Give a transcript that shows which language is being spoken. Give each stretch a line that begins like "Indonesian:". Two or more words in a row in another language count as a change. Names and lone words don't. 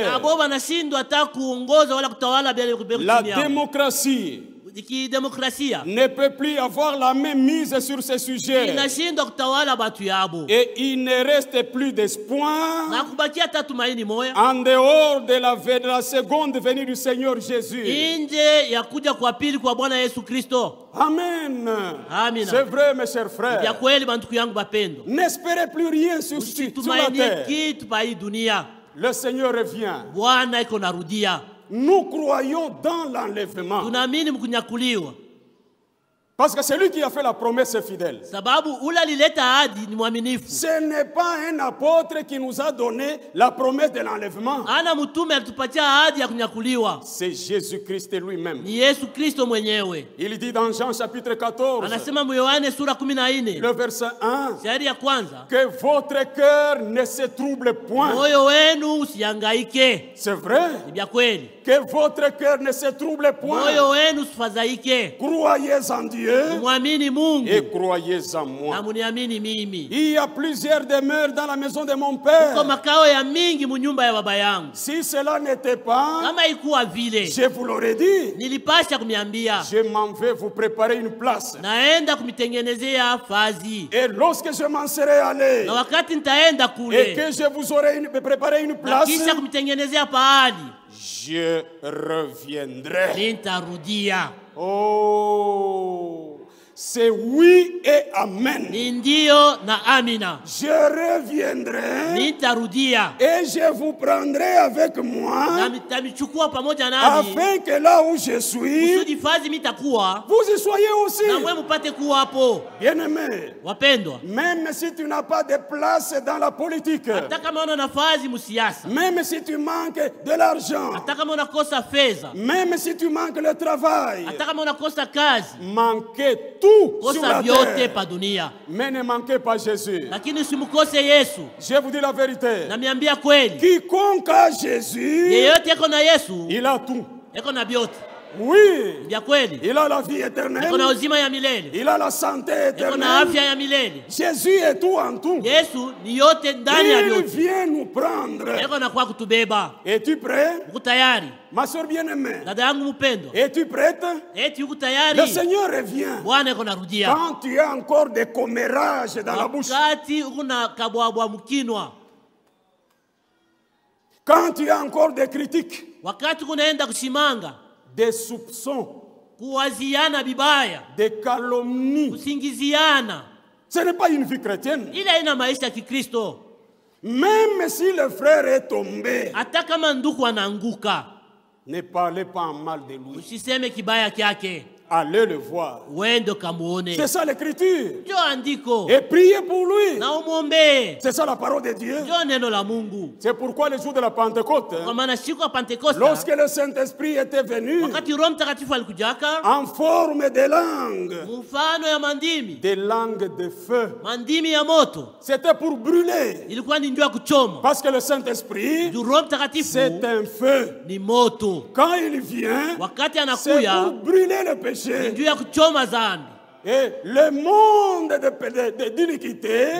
Swahili: abo wanashindwa hata kuongoza wala kutawala bila
French: La démocratie
Swahili: kidemokrasia
French: ne peut plus avoir la même mise sur ces sujets.
Swahili: inashindwa kutawala batu yabo
French: Et il ne reste plus d'espoir
Swahili: na kubakia hata tumaini moya
French: en dehors de la seconde venue du Seigneur Jésus.
Swahili: nje ya kuja kwa pili kwa Bwana Yesu Kristo.
French: Amen.
Swahili: Amina.
French: C'est vrai, mes chers
Swahili: Ya
French: frères.
Swahili: kweli bantu yangu bapendo,
French: N'espérez plus rien sur la
Swahili: usitumaini
French: terre.
Swahili: kitu pa hii dunia.
French: Le Seigneur revient.
Swahili: Bwana iko narudia.
French: Nous croyons dans l'enlèvement.
Swahili: Tunaamini mkunyakuliwa
French: Parce que celui qui a fait la promesse est fidèle.
Swahili: sababu ule alileta ahadi ni mwaminifu.
French: Ce n'est pas un apôtre qui nous a donné la promesse de l'enlèvement.
Swahili: Ana mtume alitupatia ahadi ya kunyakuliwa,
French: C'est Jésus-Christ lui-même.
Swahili: ni Yesu Kristo mwenyewe.
French: Il dit dans Jean chapitre 14,
Swahili: Anasema Yohane sura 14
French: le verset 1,
Swahili: shairi ya kwanza,
French: que votre cœur ne se trouble point.
Swahili: moyo wenu usihangaike.
French: C'est vrai.
Swahili: Ni vya kweli,
French: Que votre cœur ne se trouble point.
Swahili: moyo wenu usifadhaike.
French: Croyez en Dieu
Swahili: Mwamini Mungu
French: et croyez en
Swahili: na
French: moi.
Swahili: muniamini mimi.
French: Il y a plusieurs demeures dans la maison de mon Père.
Swahili: Kwa makao ya mingi munyumba ya baba yangu.
French: Si cela n'était pas,
Swahili: Kama ikuwa vile,
French: je vous l'aurais dit.
Swahili: nilipasha kumiambia
French: Je m'en vais vous préparer une place.
Swahili: naenda kumitengenezea fazi,
French: Et lorsque je m'en serai allé
Swahili: na wakati nitaenda
French: et
Swahili: kule
French: que je vous aurai préparé une
Swahili: na
French: place,
Swahili: kisha kumitengenezea pahali,
French: je reviendrai.
Swahili: nitarudia.
French: Oh, c'est oui et amen.
Swahili: ni ndio na amina.
French: Je reviendrai
Swahili: Nitarudia
French: et je vous prendrai avec moi
Swahili: na nitamichukua pamoja nami
French: afin que là où je suis,
Swahili: kusudi fazi mitakuwa
French: vous y soyez aussi.
Swahili: na mwe mpate kuwa hapo.
French: Bien-aimé,
Swahili: Wapendwa,
French: même si tu n'as pas de place dans la politique,
Swahili: hata kama una nafasi musiasa,
French: même si tu manques de l'argent,
Swahili: hata kama unakosa fedha,
French: même si tu manques le travail,
Swahili: hata kama unakosa kazi,
French: manquez tout sur
Swahili: kosa
French: la
Swahili: vyote
French: terre,
Swahili: pa dunia,
French: mais ne manquez pas Jésus.
Swahili: lakini usimkose Yesu.
French: Je vous dis la vérité.
Swahili: Namiambia kweli,
French: Quiconque a Jésus,
Swahili: yeyote eko na Yesu
French: il a tout.
Swahili: eko na vyote
French: Oui,
Swahili: vya kweli.
French: il a la vie
Swahili: Eko na
French: éternelle,
Swahili: uzima ya milele,
French: il a la santé
Swahili: eko na afya
French: éternelle.
Swahili: ya milele.
French: Jésus est tout en tout.
Swahili: Yesu ni yote ndani ya
French: Il
Swahili: vyote,
French: vient nous prendre.
Swahili: eko na kwa kutubeba.
French: Es-tu prêt?
Swahili: Uko tayari
French: Ma soeur bien-aimée,
Swahili: dada yangu mpendwa?
French: es-tu prête?
Swahili: Eti uko
French: Le
Swahili: tayari?
French: Seigneur revient.
Swahili: Bwana eko narudia
French: Quand tu as encore des commérages dans la bouche,
Swahili: wakati uko na kabwabwa mkinwa,
French: quand tu as encore des critiques,
Swahili: wakati kunaenda kushimanga,
French: des soupçons,
Swahili: kuwaziana vibaya,
French: des calomnies,
Swahili: kusingiziana,
French: ce n'est pas une vie chrétienne.
Swahili: ile haina maisha ya Kikristo.
French: Même si le frère est tombé,
Swahili: Hata kama ndugu anaanguka,
French: ne parlez pas en mal de lui.
Swahili: usiseme kibaya kyake,
French: Allez le voir.
Swahili: uende kamuone.
French: C'est ça l'écriture.
Swahili: Ndio andiko
French: Et priez pour lui.
Swahili: na umwombee.
French: C'est ça la parole de Dieu.
Swahili: Ndio neno la Mungu.
French: C'est pourquoi le jour de la Pentecôte,
Swahili: Kwa maana siku ya Pentekoste,
French: lorsque le Saint-Esprit était venu
Swahili: wakati Roho Mtakatifu alikujaka
French: en forme de langue,
Swahili: mfano ya mandimi,
French: des langues de feu,
Swahili: mandimi ya moto,
French: c'était pour brûler.
Swahili: ilikuwa ni ndio ya kuchoma.
French: Parce que le Saint-Esprit,
Swahili: Juu Roho Mtakatifu
French: c'est un feu.
Swahili: ni moto,
French: Quand il vient,
Swahili: wakati
French: c'est
Swahili: anakuya
French: pour brûler le
Swahili: ni
French: péché.
Swahili: ndio ya kuchoma dhambi.
French: Et le monde d'iniquité,